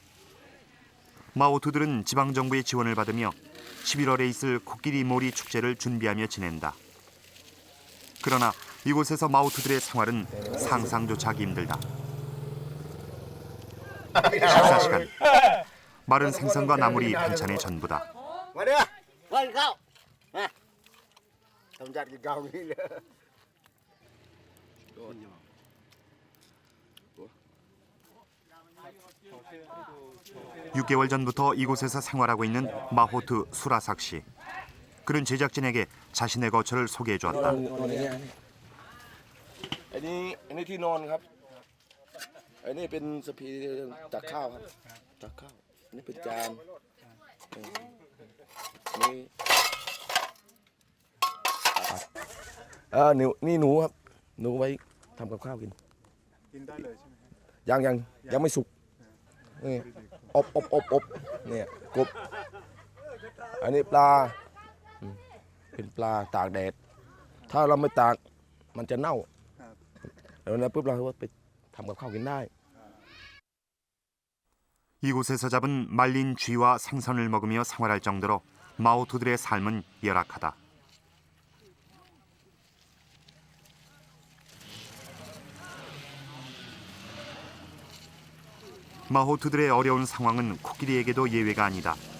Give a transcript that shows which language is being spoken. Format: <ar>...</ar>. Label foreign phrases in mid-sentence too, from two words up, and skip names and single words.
<ko>마오트들은 지방정부의 지원을 받으며 11월에 있을 코끼리 몰이 축제를 준비하며 지낸다. 그러나 이곳에서 마오트들의 생활은 상상조차 하기 힘들다. 식사 시간. 마른 생선과 나물이 반찬의 전부다. Tomcat cái cao đi. 6개월 전부터 이곳에서 생활하고 있는 마호트 수라삭 씨. 그는 제작진에게 자신의 거처를 소개해 주었다.</ko> <th>อันนี้ที่นอนครับอันนี้เป็นสปีตักข้าวครับตักข้าวอันนี้เป็นจานนี่หนูครับหนูไว้ทำกับข้าวกิน กินได้เลยใช่ไหมครับ ยังไม่สุกนี่อบเนี่ยกบอันนี้ปลาเป็นปลาตากแดดถ้าเราไม่ตากมันจะเน่าแล้วนั้นปุ๊บเราก็ไปทำกับข้าวกินได้</th> <ko>이곳에서 잡은 말린 쥐와 생선을 먹으며 생활할 정도로 마오토들의 삶은 열악하다. 마호트들의 어려운 상황은 코끼리에게도 예외가 아니다.</ko>